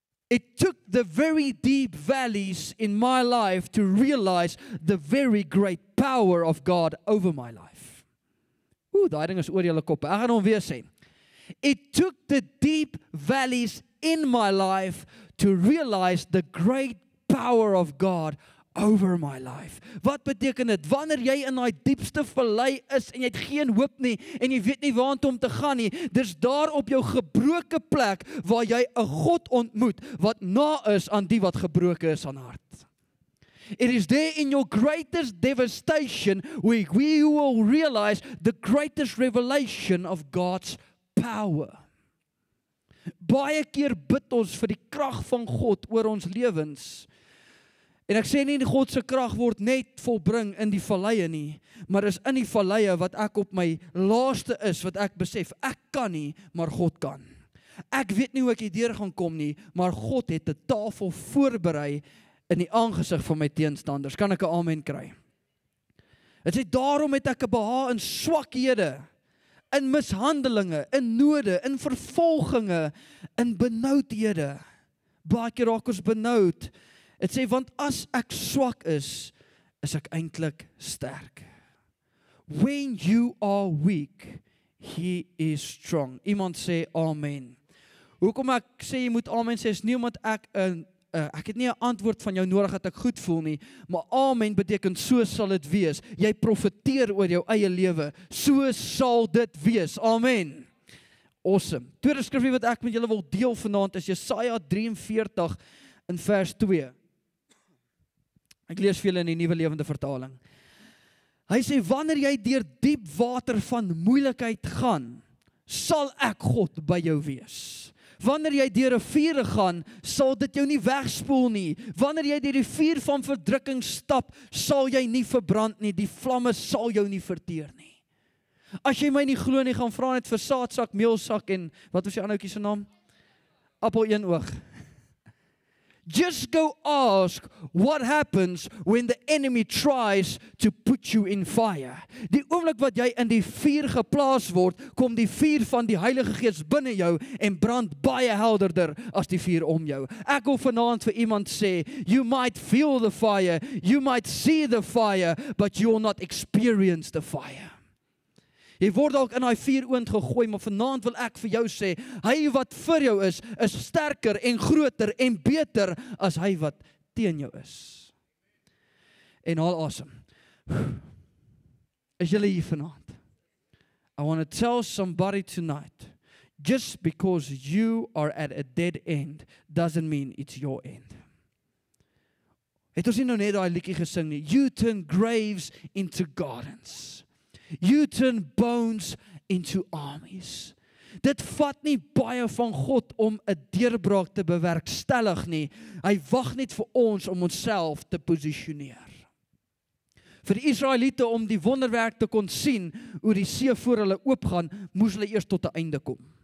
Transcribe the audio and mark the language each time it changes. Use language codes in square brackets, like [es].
[en] It took the very deep valleys in my life to realize the very great power of God over my life. [af] Daai ding is oor julle koppe. Ek gaan hom weer sê. [en] It took the deep valleys in my life to realize the great power of God over my life. [af] Wat beteken dit? Wanneer jy in daai diepste vallei is en jy het geen hoop nie en jy weet nie waartoe om te gaan nie, dis daar op jou gebroke plek waar jy 'n God ontmoet wat na is aan die wat gebroke is aan hart. [en] It is there in your greatest devastation where we will realize the greatest revelation of God's power. [af] Baie keer bid ons vir die krag van God oor ons lewens. En ek sê nie die God se krag word net volbring in die valleie nie, maar is in die valleie wat ek op my laaste is, wat ek besef, ek kan nie, maar God kan. Ek weet nie hoe ek hierdeur gaan kom nie, maar God het 'n tafel voorberei in die aangesig van my teenstanders. Kan ek 'n amen kry? Dit sê, daarom het ek 'n behaag in swakhede, in mishandelinge, in node, in vervolginge, in benoudhede. Baie keer raak ons benoud. Dit sê, want as ek swak is ek eintlik sterk. [en] When you are weak, he is strong. [af] Iemand sê amen. Hoekom ek sê jy moet amen sê, is nie omdat ek het nie 'n antwoord van jou nodig dat ek goed voel nie, maar amen beteken so sal dit wees. Jy profeteer oor jou eie lewe, so sal dit wees. Amen. Awesome. Tweede skrifgie wat ek met julle wil deel vanaand is Jesaja 43 in vers 2. Ek lees vir julle in die Nuwe Lewende Vertaling. Hy sê, wanneer jy deur diep water van moeilikheid gaan, sal ek God by jou wees. Wanneer jy deur 'n vuur gaan, sal dit jou nie wegspoel nie. Wanneer jy deur die vuur van verdrukking stap, sal jy nie verbrand nie. Die vlamme sal jou nie verteer nie. As jy my nie glo nie, gaan vra net vir saadsak, meelsak en wat was die ander ouetjie se naam? Appel een oog. [en] Just go ask what happens when the enemy tries to put you in fire. [af] Die oomblik wat jy in die vuur geplaas word, kom die vuur van die Heilige Gees binne jou en brand baie helderder as die vuur om jou. Ek wil vanaand vir iemand sê, [en] you might feel the fire, you might see the fire, but you will not experience the fire. [af] Jy word dalk in daai vuuroond gegooi, maar vanaand wil ek vir jou sê, hy wat vir jou is sterker en groter en beter as hy wat teen jou is. En haal asem. Is julle hier vanaand? [en] I want to tell somebody tonight, just because you are at a dead end, doesn't mean it's your end. [af] Het ons nie nou net daai liedjie gesing nie? [en] You turn graves into gardens. You turn bones into armies. [af] Dit vat nie baie van God om 'n deurbraak te bewerkstellig nie. Hy wag net vir ons om onsself te posisioneer. Vir die Israeliete om die wonderwerk te kon sien, hoe die see voor hulle oopgaan, moes hulle eers tot 'n einde kom.